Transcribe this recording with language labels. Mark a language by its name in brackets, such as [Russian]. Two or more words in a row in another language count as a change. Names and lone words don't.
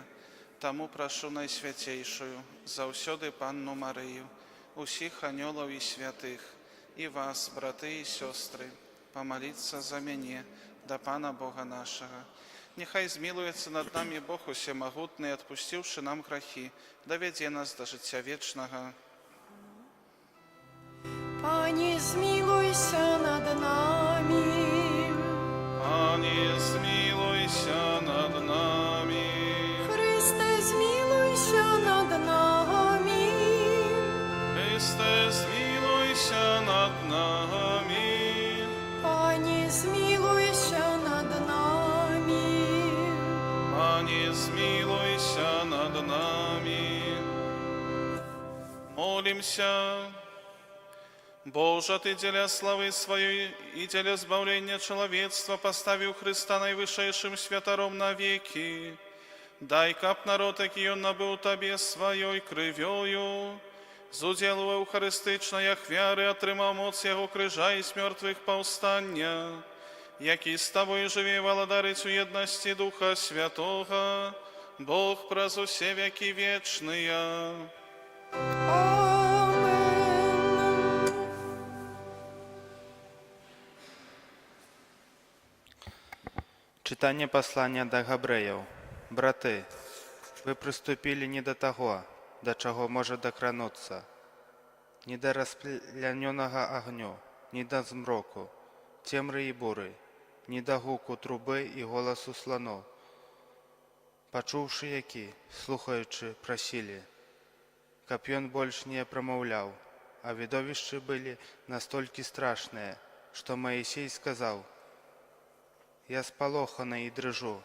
[Belarusian] Таму прашу Найсвяцейшую, заўсёды Панну Марыю, усіх анёлаў і святых, і вас, браты і сёстры, памаліцца за мяне да Пана Бога нашага. Нехай змілуецца над намі Бог усемагутны, адпусціўшы нам грахі, давядзе нас да жыцця вечнага. [Ukrainian] Пане, змилуйся над нами. Пане, змілуйся над нами. Христе, змилуйся над нами. Христе, змілуйся над нами. Пане, змилуйся над нами. Пане, змілуйся над нами. Молимся. Боже, [Belarusian] Ты дзеля славы сваёй і дзеля збаўлення чалавецтва паставіў Хрыста найвышэйшым святаром навекі. Дай, каб народ, які ён набыў Табе сваёй крывёю, з удзелу эўхарыстычнай ахвяры атрымаў моц яго крыжа і з мёртвых паўстання, які з Табой жыве валадарыць у еднасці Духа Святога, Бог праз усе векі вечныя. [Ukrainian] Читання послання до Габрэяў. [Belarusian] Браты, вы прыступілі не да таго, да чаго можа дакрануцца, не да расплянёнага агню, не да змроку, цемры і буры, не да гуку трубы і голасу сланоў. Пачуўшы які, слухаючы, прасілі, каб ён больш не прамаўляў, а відовішчы былі настолькі страшныя, што Маісей сказаў: «Я спалоханы і дрыжу.